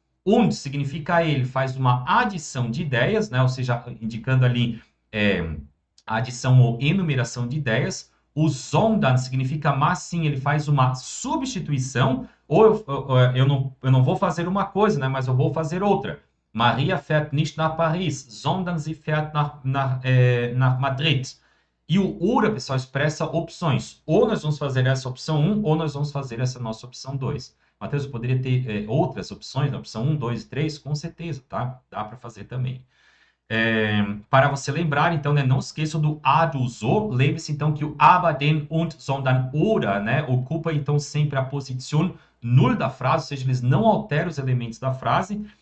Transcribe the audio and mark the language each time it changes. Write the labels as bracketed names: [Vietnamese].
[Portuguese] Und significa ele faz uma adição de ideias, né? Ou seja, indicando ali a adição ou enumeração de ideias. O sondern significa mas sim, ele faz uma substituição, ou eu não vou fazer uma coisa, né? Mas eu vou fazer outra. [German] Maria fährt nicht nach Paris, sondern sie fährt nach Madrid. [Portuguese] E o oder, pessoal, expressa opções. Ou nós vamos fazer essa opção 1, ou nós vamos fazer essa nossa opção 2. Matheus, eu poderia ter outras opções, na opção 1, 2 e 3? Com certeza, tá? Dá para fazer também. Para você lembrar, então, né, não esqueça do a, do so. Lembre-se, então, que o aber, den, und, sondern, oder, né, ocupa, então, sempre a posição null da frase, ou seja, eles não alteram os elementos da frase.